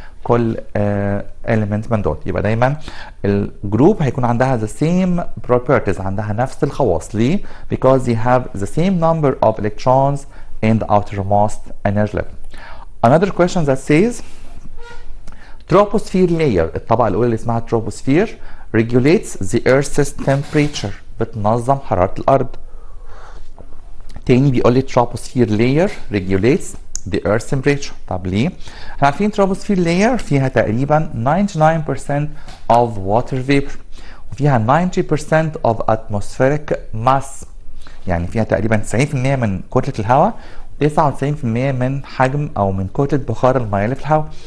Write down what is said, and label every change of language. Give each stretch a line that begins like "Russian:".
Arabic: كل element من دول. يبقى دايما الجروب هيكون عندها
English: the same properties،
Arabic: عندها نفس الخواص.
English: ليه؟ because they have the same number of electrons in the outermost energy level. Another question that says troposphere layer،
Arabic: الطبقة الأولى اللي اسمها
English: troposphere regulates the earth's temperature،
Arabic: بتنظم حرارة الأرض. تاني بيقول لي
English: troposphere layer regulates the earth's temperature.
Arabic: طب ليه؟ احنا عارفين troposphere layer فيها تقريبا
English: 99% of water vapor،
Arabic: وفيها
English: 90% of atmospheric mass،
Arabic: يعني فيها تقريبا 90% من كتلة الهواء، 99% من حجم او من كتلة بخار المياه اللي في الهواء.